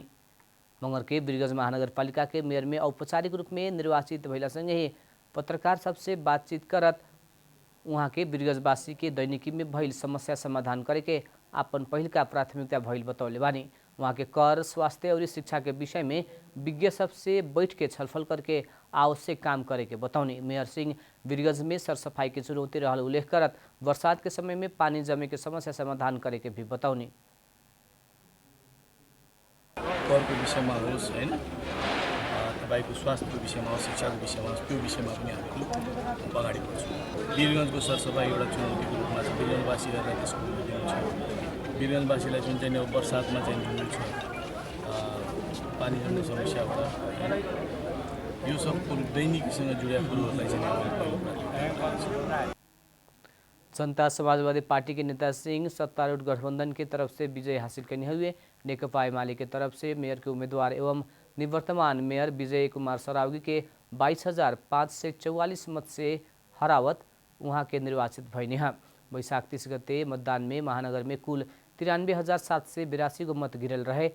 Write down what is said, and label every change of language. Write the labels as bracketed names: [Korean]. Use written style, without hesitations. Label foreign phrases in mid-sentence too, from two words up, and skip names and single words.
[Bhojpuri] मंगर के वीरगंज महानगरपालिका के मेयर में औपचारिक रूप में निर्वाचित भइला संगे ही पत्रकार सबसे बातचीत करत वहाँ के वीरगंजवासी के दैनिकी में भइल समस्या समाधान करे के आपन पहिलका प्राथमिकता भइल बतौले बानी। वहाँ के कर, स्वास्थ्य और शिक्षा के विषय में विज्ञ सबसे बैठ के छलफल करके आवश्यक काम करे के बताउने। मेयर सिंह वीरगंज में सरसफाई की चुनौती रहल उल्लेख करत बरसात के समय में पानी जमे के समस्या समाधान करे के भी बताउने। [Nepali] करको विषयमा होस् हैन, तपाईको स्वास्थ्यको विषयमा होस्, शिक्षाको विषयमा होस्, त्यो विषयमा पनि हामी अगाडि बढ्छौँ। वीरगंजको सरसफाइ एउटा चुनौतीको रूपमा छ, वीरगंजवासीहरूलाई त्यसको दिनु छ। वीरगंजवासीलाई जुन चाहिँ अब बर्सातमा चाहिँ जुन छ पानी जम्ने समस्या होला, यो सब दैनिकीसँग जुडेका कुरोहरूलाई चाहिँ हामी [Bhojpuri] जनता समाजवादी पार्टी के नेता सिंह सत्तारूढ़ गठबंधन की तरफ से विजय हासिल करने हुए नेकपा एमाले की तरफ से मेयर के उम्मीदवार एवं निवर्तमान मेयर विजय कुमार सरावगी के 22,544 मत से हरावत वहाँ के निर्वाचित भइने हैं। वैशाख 30 गते मतदान में महानगर में कुल 93,782 गो मत गिरल रहे।